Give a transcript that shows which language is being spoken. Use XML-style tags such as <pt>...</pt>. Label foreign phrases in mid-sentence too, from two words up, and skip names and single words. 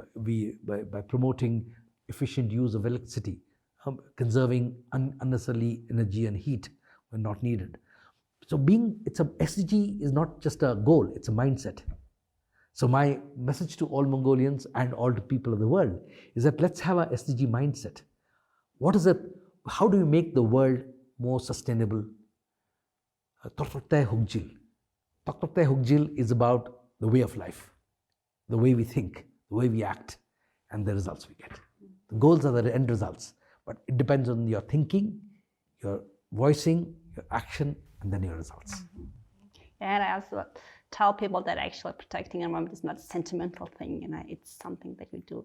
<en>By promoting efficient use of electricity, conserving unnecessarily energy and heat when not needed. So SDG is not just a goal, it's a mindset. So my message to all Mongolians and all the people of the world is that let's have a SDG mindset. What is it? How do we make the world more sustainable?</en> <mn>Тогтвортой хөгжил. Тогтвортой хөгжил</mn> <en>is about the way of life, the way we think, the way we act, and the results we get. The goals are the end results, but it depends on your thinking, your voicing, your action, and then your results. Mm-hmm. And I also tell people that actually protecting environment is not a sentimental thing, it's something that you do.</en>